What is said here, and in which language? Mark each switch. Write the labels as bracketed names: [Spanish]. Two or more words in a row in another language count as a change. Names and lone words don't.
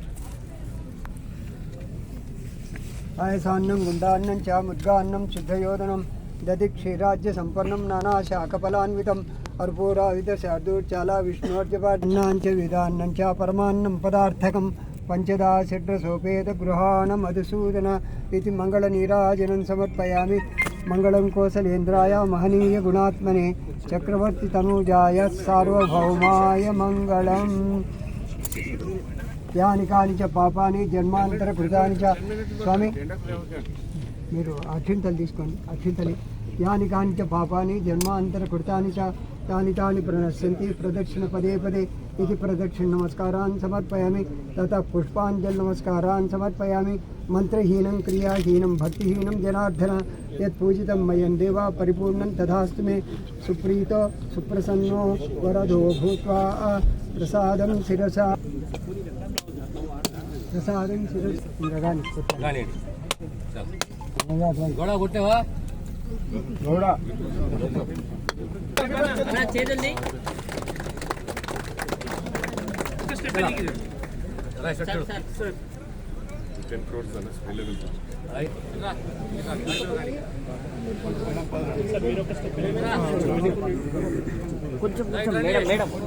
[Sanskrit] पायसान्नं गुण्डान्नं च मुद्गान्नं शुद्धयोदनं दधिक्षीराज्यसम्पन्नं नानाशाकफलान्वितम् अर्पूराविदशार्दूर्चाला विष्णोर्जपान्नां च विदान्नं च परमान्नं पदार्थकं पंचदा षड्रसोपेतगृहाण मधुसूदन इति मंगलनीराजनं समर्पयामि मंगलं कौसलेन्द्राय महनीय गुणात्मने चक्रवर्ती तनूजाय सार्वभौमाय मंगलम् यानि कानि च पापानि जन्मान्तरकृतानि च स्वामी [Telugu] మీరు అక్షింతలు తీసుకోండి అక్షింతలు [Sanskrit] యాని కాని చ పాపాని జన్మాంతరకృతాని చ तानि प्रणश्यन्ति प्रदक्षिण पदे पदे इति प्रदक्षिण नमस्कारान् समर्पयामि तथा पुष्पाञ्जलि नमस्कारान् समर्पयामि मंत्रहीनं क्रियाहीनं भक्तिहीनं जनार्दन यत् पूजितं मयं देवा परिपूर्णं तथास्तु मे सुप्रीतो सुप्रसन्नो वरदो भूत्वा प्रसादं शिरसा [Telugu] గోడ కొట్టేవా గౌడ చేతుల్ని కొంచెం [English] madam madam